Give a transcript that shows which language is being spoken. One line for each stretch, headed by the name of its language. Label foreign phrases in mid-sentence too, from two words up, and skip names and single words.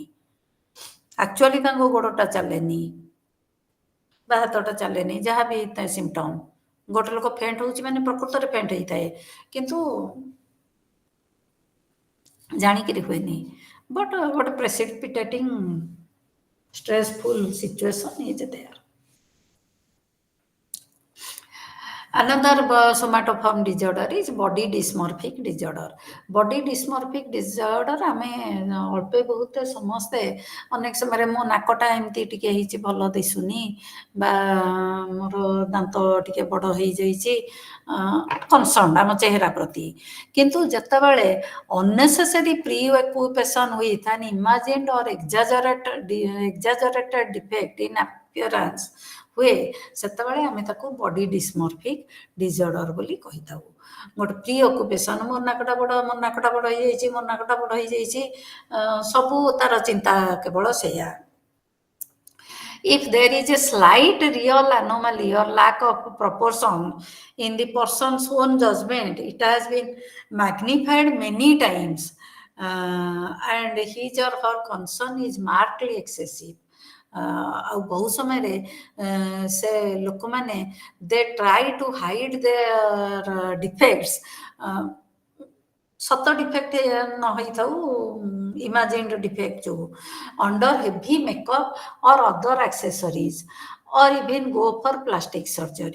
Odia: ଆକ୍ଚୁଆଲି ତାଙ୍କ ଗୋଡ଼ଟା ଚାଲେନି ବା ହାତଟା ଚାଲେନି, ଯାହା ବି ହେଇଥାଏ ସିମ୍ପଟମ୍। ଗୋଟେ ଲୋକ ଫେଣ୍ଟ ହେଉଛି ମାନେ ପ୍ରକୃତରେ ଫେଣ୍ଟ ହେଇଥାଏ, କିନ୍ତୁ ଜାଣିକିରି ହୁଏନି।
English: ବଟ୍ ଗୋଟେ ପ୍ରେସିପିଟେଟିଂ stressful situation is there. Another somatoform disorder is body dysmorphic disorder. Body dysmorphic disorder
Odia: ଆମେ ଅଳ୍ପ ବହୁତ ସମସ୍ତେ ଅନେକ ସମୟରେ ମୋ ନାକଟା ଏମିତି ଟିକେ ହେଇଛି, ଭଲ ଦିଶୁନି, ବା ମୋର ଦାନ୍ତ ଟିକେ ବଡ଼ ହେଇଯାଇଛି, କନସର୍ନ ଆମ ଚେହେରା ପ୍ରତି। କିନ୍ତୁ ଯେତେବେଳେ
English: unnecessary preoccupation with an imagined or exaggerated defect in appearance
Odia: ହୁଏ, ସେତେବେଳେ ଆମେ ତାକୁ
English: body dysmorphic disorder
Odia: ବୋଲି କହିଥାଉ। ଗୋଟେ ପ୍ରି ଅକୁପେସନ୍, ମୋ ନାକଟା ବଡ଼, ମୋ ନାକଟା ବଡ଼ ହେଇଯାଇଛି, ମୋ ନାକଟା ବଡ଼ ହେଇଯାଇଛି, ସବୁ ତାର ଚିନ୍ତା କେବଳ ସେଇଆ।
English: If there is a slight real anomaly or lack of proportion in the person's own judgment, it has been magnified many times, and his or her concern is markedly excessive.
Odia: ଆଉ ବହୁ ସମୟରେ ସେ ଲୋକମାନେ
English: they try to hide their defects.
Odia: ସତ ଡିଫେକ୍ଟ ନ ହେଇଥାଉ,
English: imagined defect ଯୋଉ, under heavy makeup or other accessories or even go for plastic surgery.